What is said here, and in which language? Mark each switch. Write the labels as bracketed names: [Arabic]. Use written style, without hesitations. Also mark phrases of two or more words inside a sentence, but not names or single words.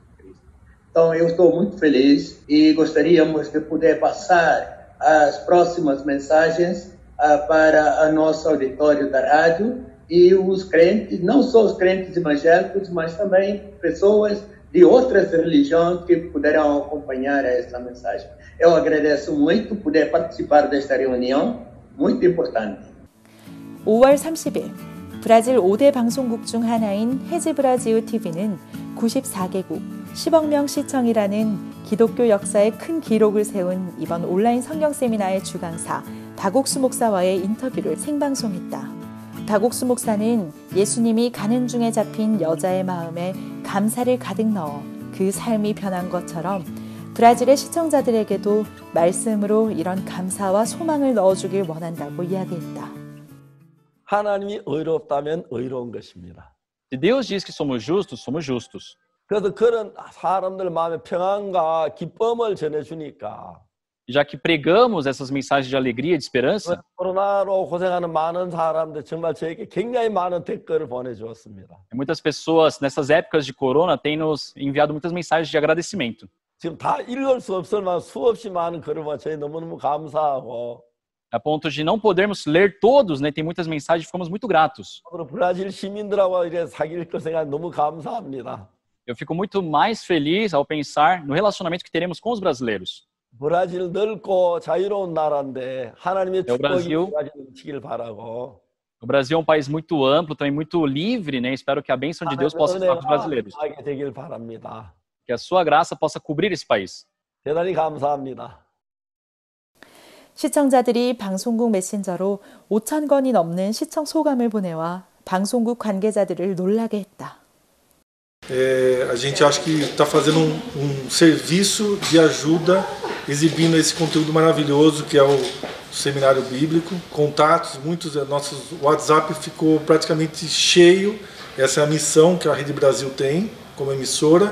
[Portuguese] Então eu estou muito feliz e gostaríamos de poder passar as próximas mensagens para o nosso auditório da rádio e os crentes, não só os crentes evangélicos, mas também pessoas de outras religiões que puderam acompanhar essa mensagem. Eu agradeço muito poder participar desta reunião, muito importante. [Korean] 5월 30일, 브라질 5대 방송국 중 하나인 헤지브라지우 TV는 94개국, 10억 명 시청이라는 기독교 역사에 큰 기록을 세운 이번 온라인 성경 세미나의 주강사 박옥수 목사와의 인터뷰를 생방송했다. 박옥수 목사는 예수님이 가는 중에 잡힌 여자의 마음에 감사를 가득 넣어 그 삶이 변한 것처럼 브라질의 시청자들에게도 말씀으로 이런 감사와 소망을 넣어주길 원한다고 이야기했다. 하나님이 의롭다면 의로운 것입니다. [Portuguese] Se Deus diz que somos justos, somos justos. [Korean] 그래서 그런 사람들 마음에 평안과 기쁨을 전해주니까 [Portuguese] Já que pregamos essas mensagens de alegria e de esperança, [Korean] 코로나로 고생하는 많은 사람들 정말 저에게 굉장히 많은 댓글을 보내주었습니다. [Portuguese] muitas pessoas nessas épocas de corona têm nos enviado muitas mensagens de agradecimento. [Korean] 지금 다 읽을 수 없을 만한 수없이 많은 글을 보내 저희 너무너무 감사하고 [Portuguese] A ponto de não podermos ler todos, né? Tem muitas mensagens, ficamos muito gratos. [Korean] 앞으로 브라질 시민들하고 이래 사귈 것 생각 너무 감사합니다. [Portuguese] Eu fico muito mais feliz ao pensar no relacionamento que teremos com os brasileiros. [Korean] 브라질 넓고 자유로운 나라인데 하나님의 축복이 브라질. 브라질 넘치길 바라고 [Portuguese] O Brasil é um país muito amplo, também muito livre, né? Espero que a bênção de Deus possa estar com os brasileiros. [Korean] 하게 되길 바랍니다. [Portuguese] Que a sua graça possa cobrir esse país. [Korean] 대단히 감사합니다. 시청자들이 방송국 메신저로 5천 건이 넘는 시청 소감을 보내와 방송국 관계자들을 놀라게 했다. [Portuguese] A gente acha que está fazendo serviço de ajuda, exibindo esse conteúdo maravilhoso que é o Seminário Bíblico. Contatos, muitos nossos WhatsApp ficou praticamente cheio. Essa é a missão que a Rede Brasil tem como emissora.